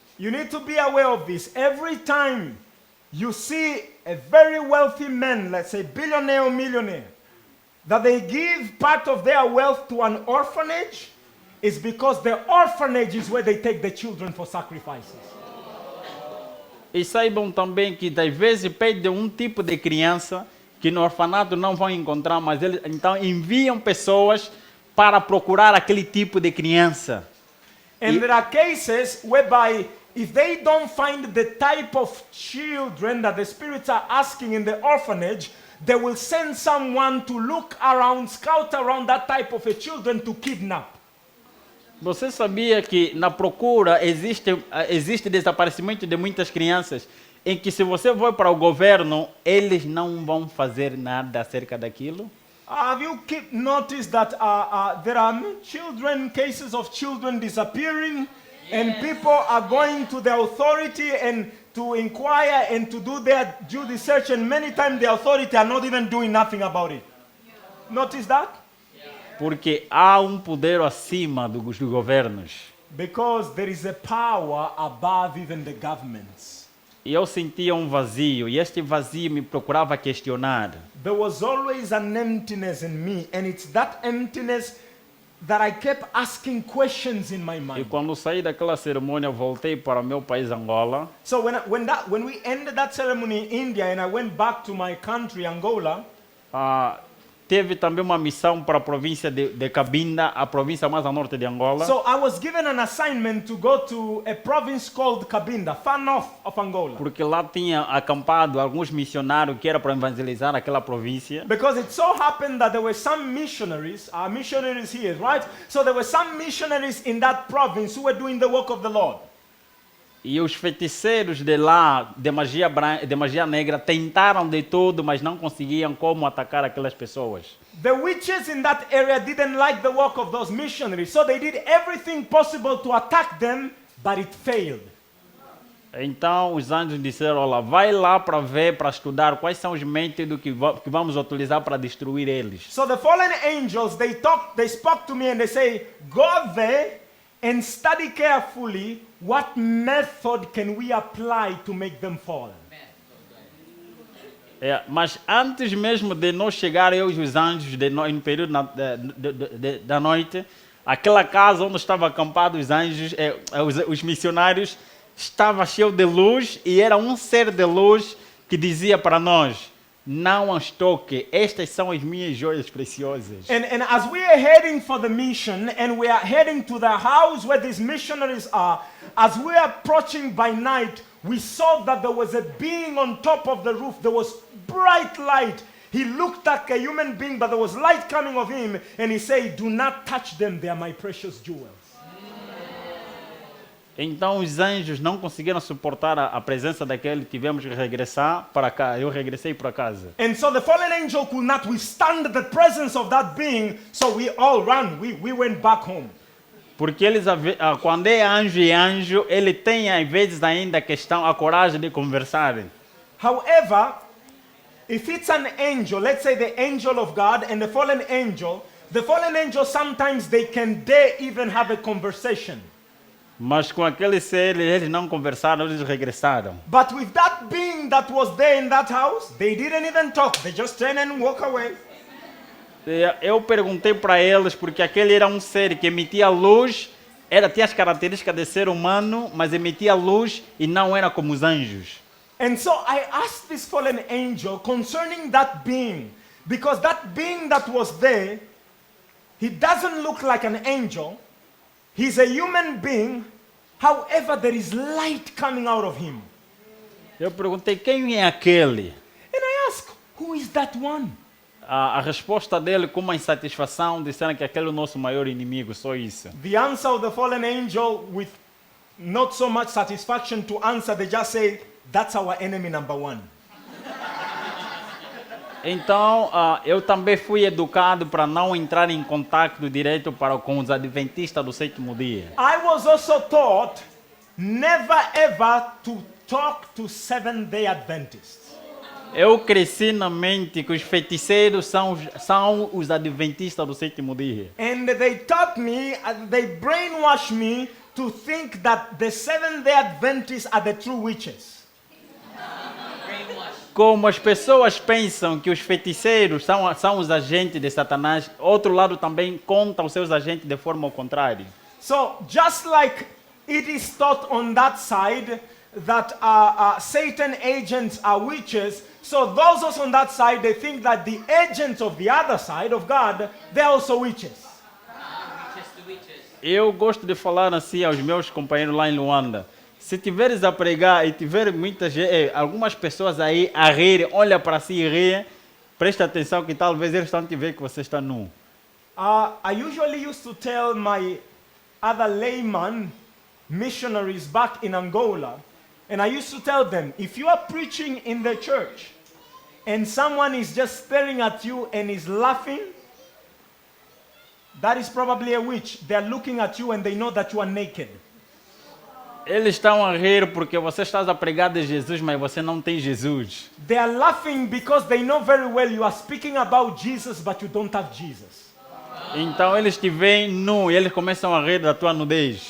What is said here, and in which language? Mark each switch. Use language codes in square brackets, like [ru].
[en] You need to be aware of this. Every time you see a very wealthy man, let's say billionaire or millionaire, that they give part of their wealth to an orphanage, is because the orphanage is where they take the children for sacrifices. [pt] E saibam também que, às vezes, pedem um tipo de criança que no orfanato não vão encontrar, mas eles então enviam pessoas para procurar aquele tipo de criança. [en] And there are cases whereby if they don't find the type of children that the spirits are asking in the orphanage, they will send someone to look around, scout around that type of a children to kidnap. [pt] Você sabia que na procura existe desaparecimento de muitas crianças, em que se você for para o governo, eles não vão fazer nada acerca daquilo? [en] Have you noticed that there are children, cases of children disappearing, and people are going to the authority and to inquire and to do their due research, and many times the authority are not even doing nothing about it. Notice that? [pt] Porque há poder acima dos governos. [en] Because there is a power above even the governments. [pt] E eu sentia vazio, e este vazio me procurava questionar. [en] There was always an emptiness in me, and it's that emptiness that I kept asking questions in my [pt] E [en] mind. [pt] quando saí daquela cerimônia, voltei para o meu país, Angola. [en] So when we ended that ceremony in India and I went back to my country, Angola, [pt] Teve também uma missão para a província de Cabinda, a província mais a norte de Angola. [en] so I was given an assignment to go to a province called Cabinda, far north of Angola. [pt] Porque lá tinha acampado alguns missionários que era para evangelizar aquela província. [en] Because it so happened that there were some missionaries, missionaries here, right? So there were some missionaries in that province who were doing the work of the Lord. [pt] E os feiticeiros de lá, de magia negra, tentaram de tudo, mas não conseguiam como atacar aquelas pessoas. [en] The witches in that area didn't like the work of those missionaries, so they did everything possible to attack them, but it failed. [pt] Então os anjos disseram, olha, vai lá para ver, para estudar quais são os métodos que vamos utilizar para destruir eles. [en] So the fallen angels, they spoke to me and they say, go there and study carefully what method can we apply to make them fall. [pt] Mas antes mesmo de nós chegar, eu e os anjos, no período da noite, aquela casa onde estavam acampados os anjos, os missionários, estava cheio de luz e era ser de luz que dizia para nós, não as toque, estas são as minhas joias preciosas. [en] And as we are heading for the mission and we are heading to the house where these missionaries are, as we are approaching by night, we saw that there was a being on top of the roof. There was bright light. He looked like a human being, but there was light coming of him, and he said, do not touch them, they are my precious jewels. [pt] Então os anjos não conseguiram suportar a presença daquele, tivemos que regressar para cá. Eu regressei para casa. [en] And so the fallen angel could not withstand the presence of that being, so we all ran. We went back home. [pt] Porque eles, quando é anjo e anjo, ele tem às vezes ainda a coragem de conversar. [en] However, if it's an angel, let's say the angel of God and the fallen angel sometimes they can dare even have a conversation. [pt] Mas com aquele ser, eles não conversaram, eles regressaram. [en] But with that being that was there in that house, they didn't even talk. They just turned and walk away. [pt] Eu perguntei para eles, porque aquele era ser que emitia luz, tinha as características de ser humano, mas emitia luz e não era como os anjos. [en] And so I asked this fallen angel concerning that being, because that being that was there, he doesn't look like an angel. He's a human being, however, there is light coming out of him. [pt] Eu perguntei, quem é aquele? [en] And I asked, who is that one? [pt] A resposta dele, com uma insatisfação, disseram que aquele é o nosso maior inimigo, só isso. [en] The answer of the fallen angel, with not so much satisfaction to answer, they just say, that's our enemy number one. [pt] Então, eu também fui educado para não entrar em contato direto com os adventistas do sétimo dia. [en] I was also taught never ever to talk to Seventh-day Adventists. [pt] Eu cresci na mente que os feiticeiros são os adventistas do sétimo dia. [en] And they taught me, they brainwashed me to think that the Seventh-day Adventists are the true witches. [pt] Como as pessoas pensam que os feiticeiros são os agentes de Satanás, outro lado também conta os seus agentes de forma ao contrário. [en] So just like it is taught on that side that Satan agents are witches, so those also on that side, they think that the agents of the other side of God, they're also witches. [pt] Eu gosto de falar assim aos meus companheiros lá em Luanda. Se tiveres a pregar e tiver algumas pessoas aí a rir, olha para si e rir, presta atenção que talvez eles estão te ver que você está nu. [en] I usually used to tell my other layman missionaries back in Angola, and I used to tell them, if you are preaching in the church and someone is just staring at you and is laughing, that is probably a witch. They are looking at you and they know that you are naked. [pt] Eles estão a rir porque você está a pregar de Jesus, mas você não tem Jesus. [en] They are laughing because they know very well you are speaking about Jesus, but you don't have Jesus. [pt] Então eles te veem nu e eles começam a rir da tua nudez.